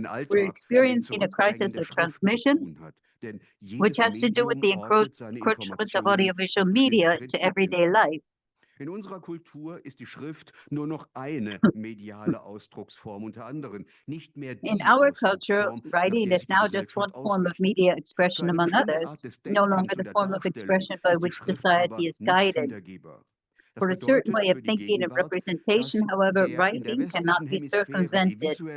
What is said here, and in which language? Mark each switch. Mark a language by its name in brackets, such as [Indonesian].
[English] We're experiencing a crisis of transmission, which has to do with the encroachment of audiovisual media to everyday life. [German] In unserer Kultur ist die Schrift nur noch eine mediale Ausdrucksform unter anderen, nicht mehr die [English] In our culture, writing is now just one form of media expression among others, no longer the form of expression by which society is guided. For a certain way of thinking and representation, however, writing cannot be circumvented.